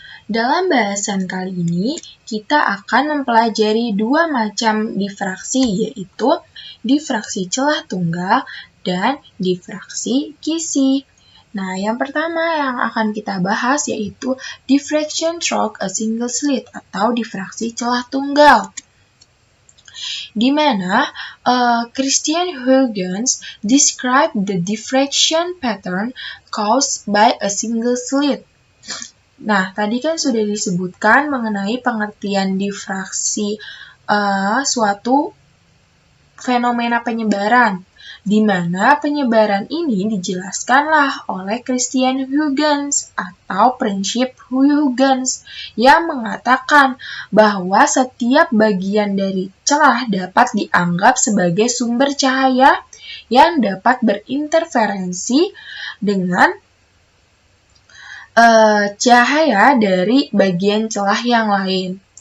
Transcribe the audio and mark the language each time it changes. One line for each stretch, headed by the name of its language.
Indonesian: Dalam bahasan kali ini, kita akan mempelajari dua macam difraksi, yaitu difraksi celah tunggal dan difraksi kisi. Nah, yang pertama yang akan kita bahas yaitu
English: diffraction through a single slit
Indonesian: atau difraksi celah tunggal. Di mana
English: Christian Huygens described the diffraction pattern caused by a single slit.
Indonesian: Nah, tadi kan sudah disebutkan mengenai pengertian difraksi suatu fenomena penyebaran, di mana penyebaran ini dijelaskanlah oleh Christian Huygens atau prinsip Huygens yang mengatakan bahwa setiap bagian dari celah dapat dianggap sebagai sumber cahaya yang dapat berinterferensi dengan cahaya dari bagian celah yang lain.